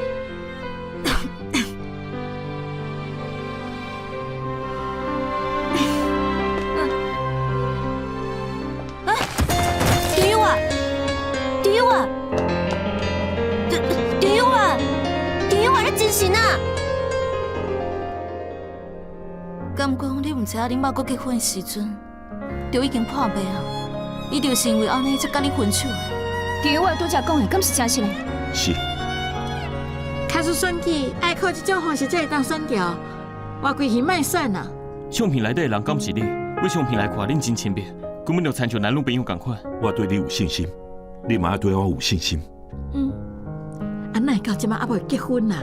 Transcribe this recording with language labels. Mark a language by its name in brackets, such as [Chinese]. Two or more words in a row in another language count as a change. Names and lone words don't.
[Min Nan Chinese] 张友啊，张友啊，张友啊，张友啊，你精神啊！敢讲你毋知影恁爸搁结婚的时阵，就已经破病啊？伊就是因为安尼才甲你分手的。张友啊，拄则讲的，敢是真实的？是。卡出选举爱靠这种方式才会当选掉，我规气莫选啊！相片内底的人敢是你？我相片来看恁真亲密，根本就亲像男女朋友共款。我对你有信心，你嘛要对我有信心。安奈到即马还未结婚啊？